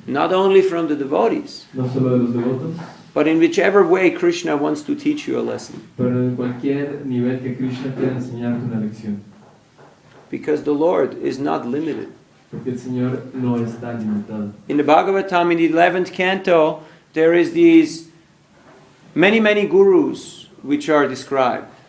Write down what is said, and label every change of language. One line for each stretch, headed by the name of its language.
English: not only from the devotees,
Spanish: No solo de los devotos,
English: but in whichever way Krishna wants to teach you a lesson.
Spanish: pero en cualquier nivel que Krishna quiera enseñarte una lección.
English: Because the Lord is not limited.
Spanish: Porque el Señor no está limitado.
English: In the Bhagavatam, in the 11th canto, there is these many gurus which are described.